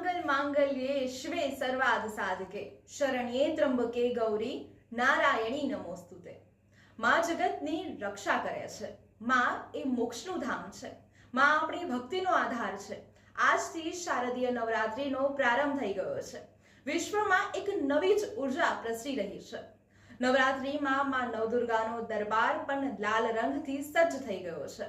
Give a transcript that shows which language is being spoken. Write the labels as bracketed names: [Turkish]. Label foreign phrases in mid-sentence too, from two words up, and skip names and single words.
[Sanskrit] मांगल्ये शिवे सर्वार्थ साधके शरण्ये त्र्यंबके गौरी नारायणी नमोस्तुते। [Gujarati] માં જગતની રક્ષા કરે છે। માં એ મોક્ષનું ધામ છે। માં આપણી ભક્તિનો આધાર છે। આજથી શારદીય નવરાત્રિનો પ્રારંભ થઈ ગયો છે। વિશ્વમાં એક નવી જ ઉર્જા પ્રસરી રહી છે। નવરાત્રિમાં માં નવદુર્ગાનો દરબાર પણ લાલ રંગથી સજ્જ થઈ ગયો છે।